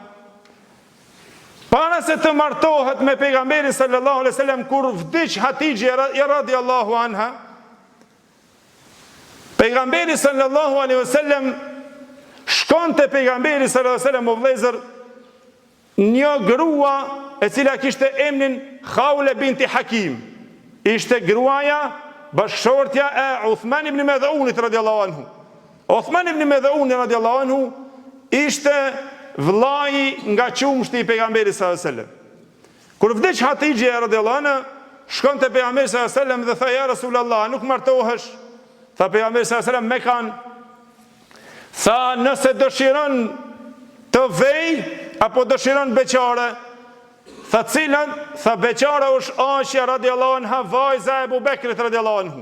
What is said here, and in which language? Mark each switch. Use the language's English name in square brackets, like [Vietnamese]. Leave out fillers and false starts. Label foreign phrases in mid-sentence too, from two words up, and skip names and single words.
[Albanian] para se të martohet me pejgamberin [Arabic] صلى الله عليه وسلم, [Albanian] kur vdiq Hatixha [Arabic] رضي الله عنها, [Albanian] pejgamberi [Arabic] صلى الله عليه وسلم [Albanian] shkon të pejgamberi [Arabic] صلى الله عليه وسلم [Albanian] o vëllezër, një grua e cila kishte emrin Khawle binti Hakim. Ishte gruaja bashkëshortja e Uthman ibn Mad'unit [Arabic] رضي الله عنه. [Albanian] Uthman ibn Mad'un [Arabic] رضي الله عنه [Albanian] ishte vllai nga qumshti i pejgamberit [Arabic] صلى الله عليه وسلم. [Albanian] Kur vdiq Hatixha [Arabic] رضي الله عنها, [Albanian] shkon te pejgamberi [Arabic] صلى الله عليه وسلم [Albanian] dhe tha, [Arabic] يا رسول الله, [Albanian] nuk martohesh? Tha pejgamberi [Arabic] صلى الله عليه وسلم, [Albanian] me kanë. Tha, nëse dëshiron të vej, apo dëshiron beqare, tha cilën, tha beqare është Aisha [Arabic] رضي الله عنها, [Albanian] vajza e Ebu Bekrit [Arabic] رضي الله عنه.